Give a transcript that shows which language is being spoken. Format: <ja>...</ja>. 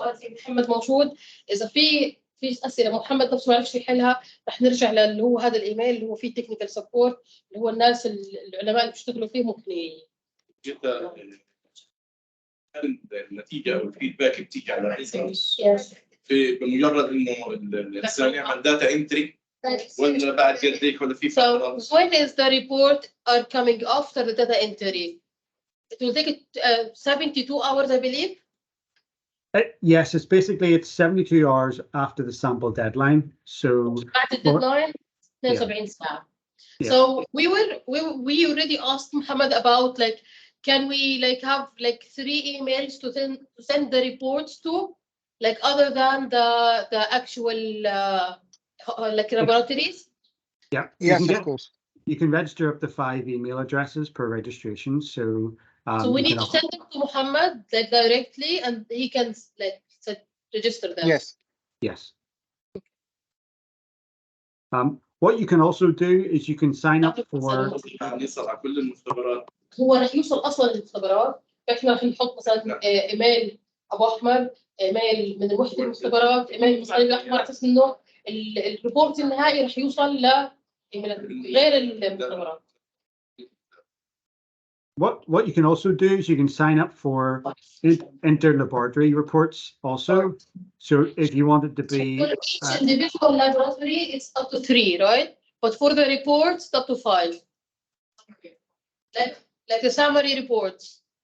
<ar>محمد موجود، إذا في أسئلة محمد نفسه ما عرفش يحلها، رح نرجع اللي هو هذا الإيميل اللي هو فيه تكنيكال سبورت، اللي هو الناس العلماء اللي بيشتغلوا فيه ممكن جدا. النتيجة أو الفيدباك بتيجي على بمجرد إنه الإنسان يعمل داتا انتري، ولا بعد قد إيه ولا في فترة.</ar> <en>So when is the report are coming after the data entry? It will take 72 hours, I believe. Yes, it's 72 hours after the sample deadline. So</en> <ar>بعد الديدلاين 72 ساعة.</ar> <en>So we already asked Mohammed about can we have 3 emails to send the reports to, other than the actual laboratories. Yeah. Yes, of course. You can register up to 5 email addresses per registration. So we need to send them to Mohammed directly, and he can register them. Yes. Yes. What you can also do is you can sign up for.</en> <ar>نصل على كل المختبرات. هو رح يوصل اصلا للمختبرات، فاحنا رح نحط مثلا ايميل ابو احمد، ايميل من وحده المختبرات، ايميل من الصليب الاحمر، على اساس انه الريبورت النهائي رح يوصل ل غير المختبرات.</ar> <en>What you can also do is you can sign up for inter-laboratory reports also. So if you want it to be For each individual laboratory, it's up to 3, right? But for the reports, it's up to 5. Like the summary reports.</en>